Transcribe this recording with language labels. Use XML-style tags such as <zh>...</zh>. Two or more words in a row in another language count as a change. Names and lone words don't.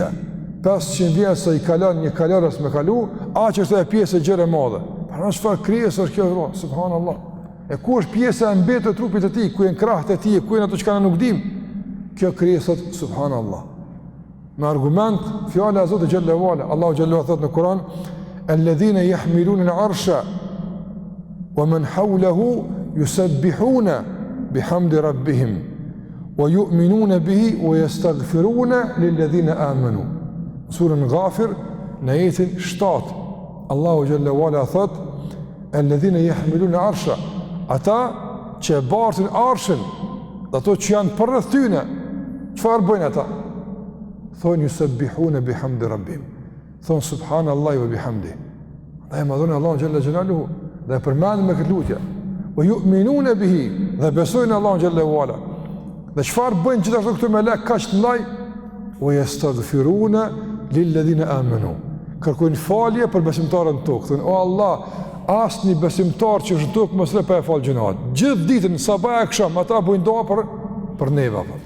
<sq>500 vite sa i kalon një kalorës me kalu, aq është ajo pjesë e gjerë e madhe. Para çfarë krijesë është kjo, subhanallahu. E ku është pjesa e mbetur e trupit të tij, ku janë krahët e tij, ku janë ato që nuk dim. Kjo krijesë subhanallahu. Me argument fjala e Zotit</sq> <ar>جل وعلا,</ar> <sq>Allahu xhallahu thot në Kur'an:</sq> <ar>"الذين يحملون العرش ومن حوله يسبحون بحمد ربهم ويؤمنون به ويستغفرون للذين آمنوا."</ar> <sq>Surën Ghafir në ajetin 7. Allahu</sq> <ar>جل وعلا</ar> <sq>thot:</sq> <ar>"الذين يحملون العرش",</ar> <sq>ata që bartin arshin, ato që janë përreth tyne, çfarë bëjnë ata?</sq> <ar>Thonë يسبحون بحمد ربهم. Thonë سبحان الله وبحمده.</ar> <sq>Dhe madhon Allahu</sq> <ar>جل جلاله</ar> <sq>dhe përmendën me këtë lutje.</sq> <ar>ويؤمنون به,</ar> <sq>dhe besojnë Allahu</sq> <ar>جل وعلا.</ar> <sq>Dhe çfarë bëjnë gjithashtu këto melek kaq të mëdhej?</sq> <ar>ويستغفرون للذين آمنوا.</ar> <sq>Kërkojnë falje për besimtarët në tokë. Thonë: "O Allah, asnjë besimtar që është në tokë mos e pa fal gjunat. Gjithë ditën sabah e akşam ata bojnë dua për neve."</sq>